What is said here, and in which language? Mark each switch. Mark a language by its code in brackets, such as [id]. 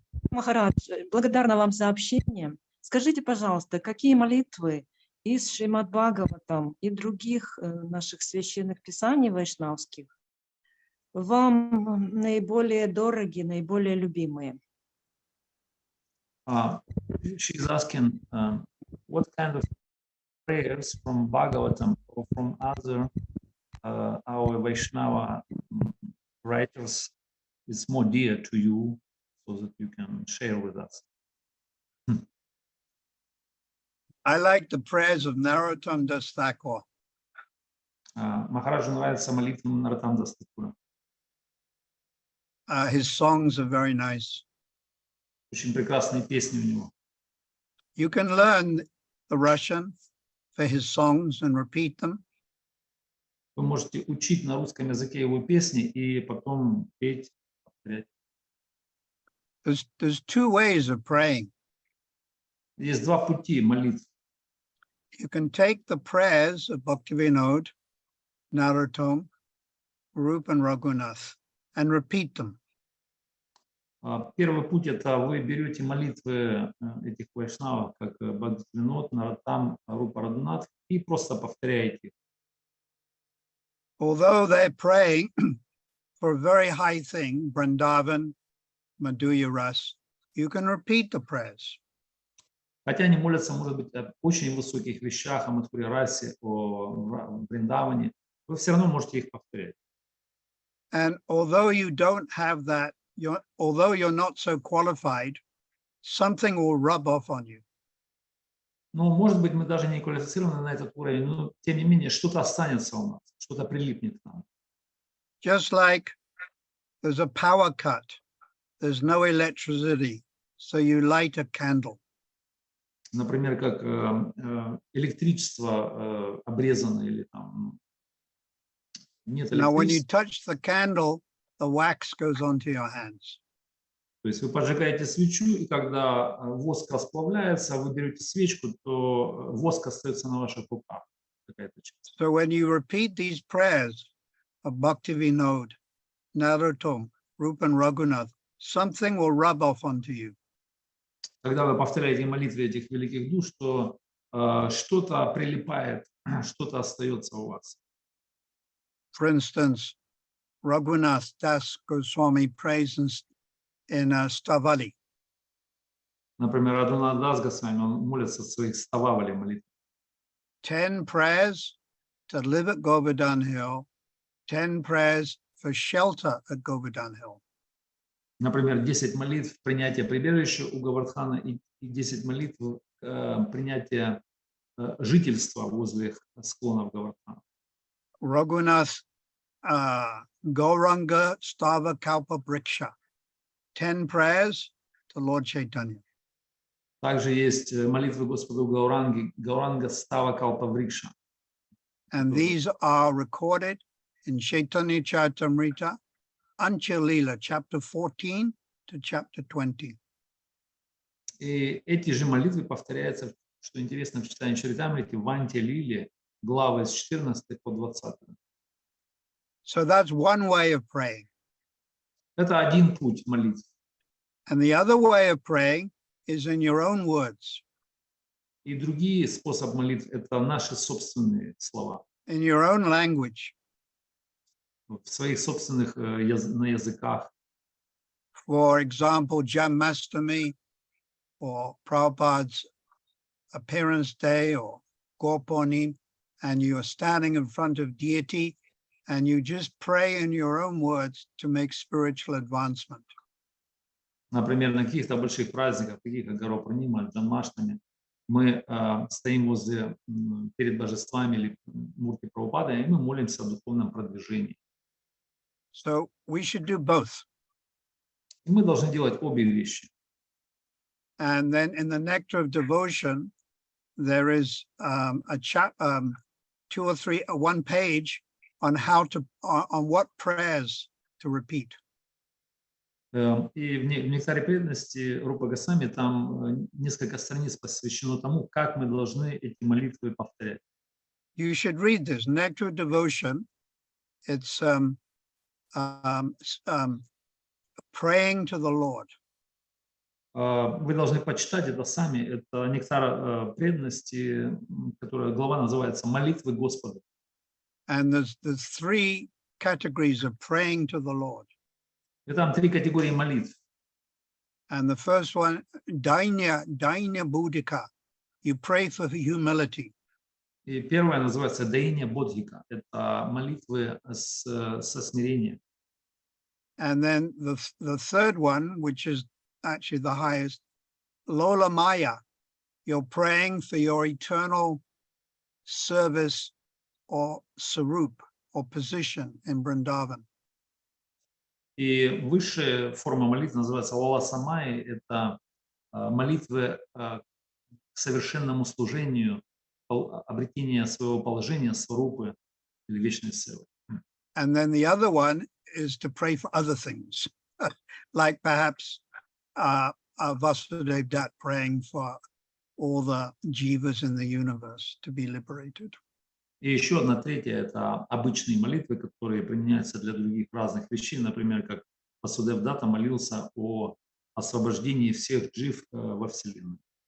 [ru] Махарадж, благодарна вам за общение. Скажите, пожалуйста, какие молитвы из Шримад Бхагаватам и других наших священных писаний вайшнавских вам наиболее дороги, наиболее любимые? [en] She's asking what kind of prayers from Bhagavatam or from other our Vaishnava writers is more dear to you, so that you can share with us. I like the prayers of Narottam Das Thakur. [ru] Махараджу нравится молитва Нароттам дас Thakura. [en] His songs are very nice. [ru] Очень прекрасные песни у него. [en] You can learn the Russian for his songs and repeat them. [ru] Вы можете учить на русском языке его песни и потом петь, повторять. [en] There's 2 ways of praying. [ru] Есть 2 пути молитв. [en] You can take the prayers of Bhaktivinoda, Narottam, Rup and Raghunath and repeat them. [ru] Первый путь — это вы берете молитвы этих вайшнавов, как Бхактивинод, Нароттам, Рупа, Рагунат, и просто повторяете их. [en] Although they're praying for a very high thing, Vrindavan, Madhurya Ras, you can repeat the prayers. [ru] Хотя они молятся, может быть, о очень высоких вещах, о Мадхуре Расе, о Вриндаване, вы все равно можете их повторять. [en] And although you don't have that, although you're not so qualified, something will rub off on you. [ru] Но, может быть, мы даже не квалифицированы на этот уровень, но, тем не менее, что-то останется у нас, что-то прилипнет к нам. [en] Just like there's a power cut, there's no electricity, so you light a candle. [ru] Например, как электричество обрезано или там нет [en] Now, when you [ru] электричества. [en] touch the candle, the wax goes onto your hands. [ru] То есть вы поджигаете свечу, и когда воск расплавляется, вы берете свечку, то воск остается на ваших руках. Какая-то часть. [en] So when you repeat these prayers of Bhakti Vinod, Narottam, Rupan Raghunath, something will rub off onto you. [ru] Когда вы повторяете молитвы этих великих душ, то что-то прилипает, что-то остается у вас. [en] For instance, Raghunath Das Goswami prays in Stavali. [ru] Например, Рагунат Дас Госвами, он молится в своих стававали молитвах. [en] 10 prayers to live at Govardhan Hill, 10 prayers for shelter at Govardhan Hill. [ru] Например, 10 молитв принятия прибежища у Говардхана и 10 молитв принятия жительства возле склонов Говардхана. [en] Raghunath Gauranga Stava Kalpa Briksha, 10 prayers to Lord Chaitanya. [ru] Также есть молитвы Господу Гауранги, Гауранга Става Калпа Врикша. [en] And these are recorded in Chaitanya Charitamrita, Ancha-lila, chapter 14 to chapter 20. [ru] И эти же молитвы повторяются, что интересно, в читании Чаритамрити, в Анте-лиле, главы с 14 по 20. [en] So that's one way of praying. [ru] Это один путь молитв. [en] And the other way of praying is in your own words, [ru] И другие способы молитв – это наши собственные слова, [en] in your own language. [ru] в своих собственных на языках. [en] For example, Janmashtami or Prabhupada's appearance day or Gorpurnim, and you are standing in front of deity and you just pray in your own words to make spiritual advancement. [ru] Например, на каких-то больших праздниках, таких как Горпурнима, Джанмаштами, мы стоим возле, перед божествами или Мурти Прабхупады, и мы молимся о духовном продвижении. [en] So we should do both. [ru] И мы должны делать обе вещи. [en] And then in the Nectar of Devotion, there is one page on how to, on what prayers to repeat. [ru] И в Нектаре преданности Рупа Госвами там несколько страниц посвящено тому, как мы должны эти молитвы повторять. [en] You should read this, Nectar of Devotion. It's praying to the Lord. [ru] Вы должны почитать это сами. Это Нектар преданности, которая глава называется «Молитвы Господу». [en] And there's 3 categories of praying to the Lord. [ru] И там 3 категории молитв. [en] And the first one, Dainya Buddhika. You pray for humility. [ru] И первая называется «Даиня Бодхика». Это молитвы со смирением. [en] And then the third one, which is actually the highest, Lola Maya. You're praying for your eternal service or sarup or position in Vrindavan. [ru] И высшая форма молитвы называется Лала Самай. Это молитвы к совершенному служению, обретение своего положения, сварупы или вечной силы. [en] And then the other one is to pray for other things, like perhaps Vasudev Dat praying for all the jivas in the universe to be liberated. [ru] И еще одна третья – это обычные молитвы, которые применяются для других разных вещей. Например, как Васудев Дата молился о освобождении всех джив во Вселенной.